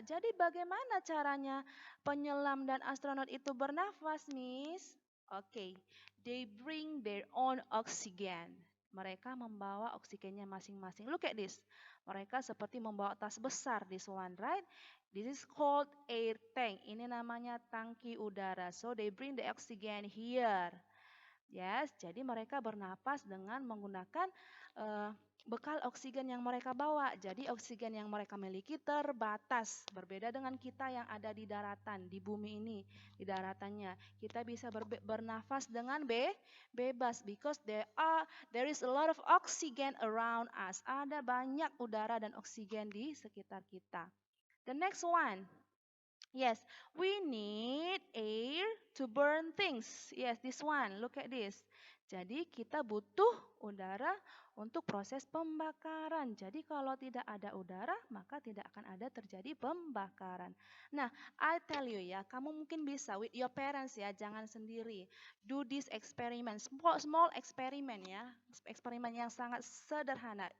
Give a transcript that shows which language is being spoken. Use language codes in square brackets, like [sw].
[id] Jadi bagaimana caranya penyelam dan astronot itu bernafas, Miss? Okay, [en] they bring their own oxygen. [id] Mereka membawa oksigennya masing-masing. [en] Look at this. [id] Mereka seperti membawa tas besar, [en] this one, right? This is called air tank. [id] Ini namanya tangki udara. [en] So they bring the oxygen here. [id] Yes, jadi mereka bernapas dengan menggunakan uh, bekal oksigen yang mereka bawa. Jadi oksigen yang mereka miliki terbatas. Berbeda dengan kita yang ada di daratan, di bumi ini, di daratannya. Kita bisa bernafas dengan bebas [en] because there is a lot of oxygen around us. [id] Ada banyak udara dan oksigen di sekitar kita. [en] The next one. Yes, we need air to burn things. Yes, this one. Look at this. [id] Jadi kita butuh udara untuk proses pembakaran. Jadi kalau tidak ada udara, maka tidak akan ada terjadi pembakaran. Nah, [en] I tell you [id] ya, kamu mungkin bisa [en] with your parents [id] ya, jangan sendiri. [en] Do this experiment, small experiment ya. [id] Eksperimen yang sangat sederhana.